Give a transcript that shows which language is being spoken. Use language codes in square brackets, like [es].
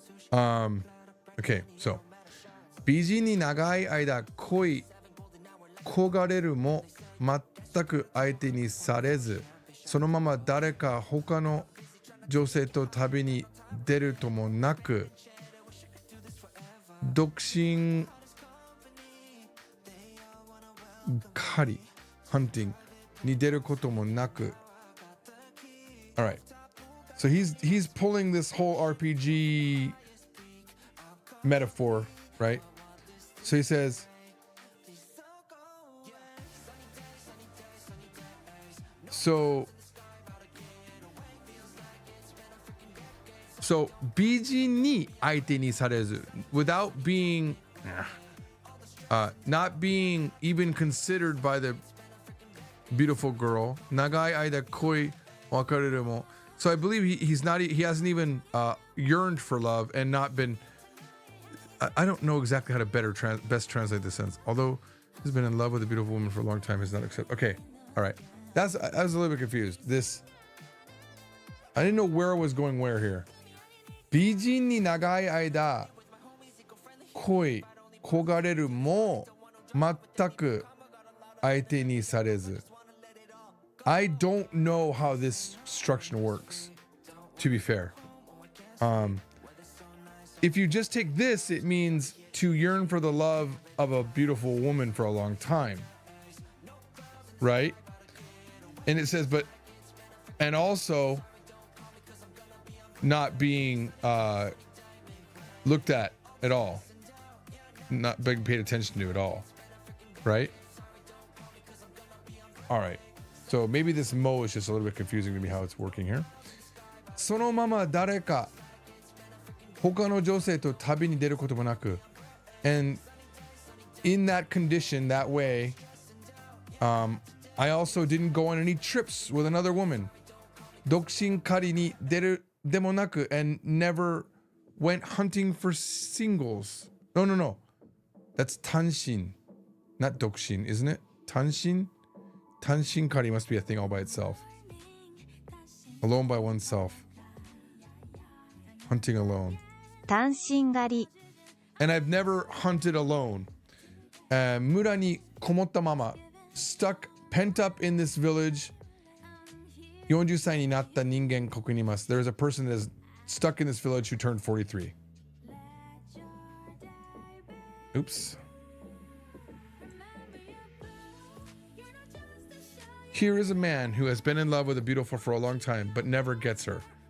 [ja] Okay, so 美人に長い間恋焦がれるも全く相手にされず、そのまま誰か他の女性と旅に出るともなく、独身狩り hunting に出ることもなく. [en] All right. So he's pulling this whole RPG metaphor, right? So he says, so 美人に相手にされず without being not being even considered by the beautiful girl. [ja] 長い間恋別れるも. [en] So I believe he hasn't even yearned for love and not been. I don't know exactly how to best translate this sentence. Although he's been in love with a beautiful woman for a long time, he's not accepted. Okay, all right. I was a little bit confused. I didn't know where I was going where here. [ja] 美人に長い間恋焦がれるも全く相手にされず. [en] I don't know how this structure works, to be fair. If you just take this, it means to yearn for the love of a beautiful woman for a long time, right? And it says, and also not being looked at all, not being paid attention to at all, right? All right. So maybe this mo is just a little bit confusing to me how it's working here. [ja] そのまま誰か他の女性と旅に出ることもなく. [en] And in that condition, that way, I also didn't go on any trips with another woman. [ja] 独身狩りに出るでもなく [en] and never went hunting for singles. No. That's 単身, not 独身, isn't it? [ja] 単身? [en] Tanshin kari must be a thing all by itself. Alone by oneself. Hunting alone. [ja] 単身狩り [en] And I've never hunted alone. [ja] 村にこもったまま [en] stuck, pent up in this village. [ja] 40歳になった人間ここにいます. [en] There's a person that is stuck in this village who turned 43. Oops. Here is a man who has been in love with a beautiful for a long time, but never gets her.